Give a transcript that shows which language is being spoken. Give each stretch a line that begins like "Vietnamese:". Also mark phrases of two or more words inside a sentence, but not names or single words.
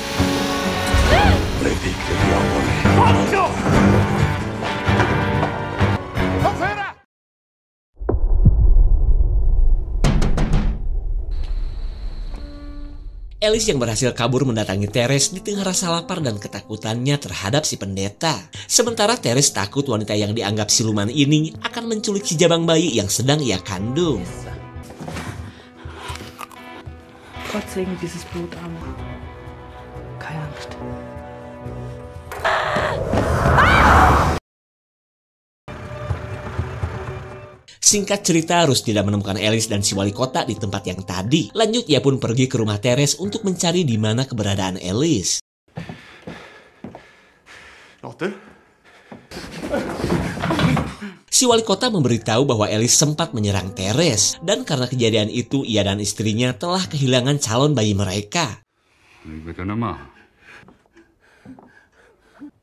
Indonesian: Alice yang berhasil kabur mendatangi Teres di tengah rasa lapar dan ketakutannya terhadap si pendeta. Sementara Teres takut wanita yang dianggap siluman ini akan menculik si jabang bayi yang sedang ia kandung.
German: Gott segne dieses Blut an. Keine Angst.
Indonesian: Singkat cerita, Rus tidak menemukan Alice dan si wali kota di tempat yang tadi. Lanjut, ia pun pergi ke rumah Teres untuk mencari di mana keberadaan Alice. Si wali kota memberitahu bahwa Alice sempat menyerang Teres, dan karena kejadian itu ia dan istrinya telah kehilangan calon bayi mereka.